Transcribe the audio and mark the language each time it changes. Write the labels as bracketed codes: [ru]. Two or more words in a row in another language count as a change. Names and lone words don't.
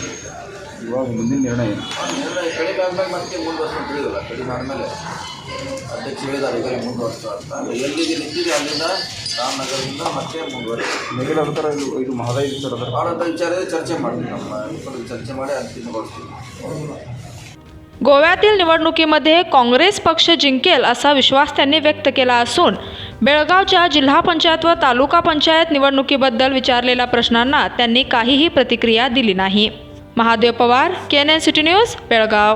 [kn] ಇವಾಗ ಮುಂದಿನ ನಿರ್ಣಯ ಏನು? ನಿರ್ಣಯ ಕಡಿಮೆ ಆದ್ಮೇಲೆ ಮತ್ತೆ ಮುಂದುವರ್ಸೋದು ತಿಳಿದಿಲ್ಲ. ಕಡಿಮೆ ಆದಮೇಲೆ ಅಧ್ಯಕ್ಷ ಹೇಳಿದ್ದಾರೆ ಈಗಲೇ ಮುಂದುವರ್ಸ್ತಾ ಅಂತ. ಎಲ್ಲಿಗೆ ನಿಂತಿದೆ ಅಲ್ಲಿಂದ ರಾಮನಗರದಿಂದ ಮತ್ತೆ ಮುಂದುವರಿಸಿ. ಮೇಕೆದಾಟ ಥರ ಇದು ಮಹದಾಯಿ ಸರ್ ಅದರ ಭಾರತ ವಿಚಾರದ ಚರ್ಚೆ ಮಾಡ್ತೀವಿ. ನಮ್ಮ ಚರ್ಚೆ ಮಾಡಿ ಅಂತಿಮಗೊಳಿಸ್ತೀವಿ. [mr] गोव्यातील निवडणुकीमध्ये काँग्रेस पक्ष जिंकेल असा विश्वास त्यांनी व्यक्त केला असून बेळगावच्या जिल्हा पंचायत व तालुका पंचायत निवडणुकीबद्दल विचारलेल्या प्रश्नांना त्यांनी काहीही प्रतिक्रिया दिली नाही. महादेव पवार, केएनएन सिटी न्यूज, बेळगाव.